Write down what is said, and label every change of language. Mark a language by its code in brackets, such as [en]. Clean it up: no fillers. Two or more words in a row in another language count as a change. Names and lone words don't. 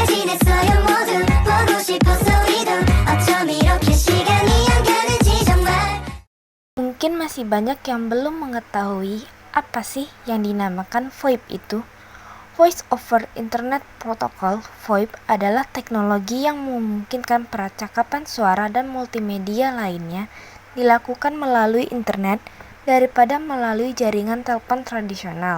[ko] 변했어요 모두 보고 싶어서 우리도 어쩜 이렇게 시간이 안 가는지 정말. [id] Mungkin masih banyak yang belum mengetahui apa sih yang dinamakan VoIP itu. Voice over Internet Protocol (VoIP) adalah teknologi yang memungkinkan percakapan suara dan multimedia lainnya dilakukan melalui internet daripada melalui jaringan telepon tradisional.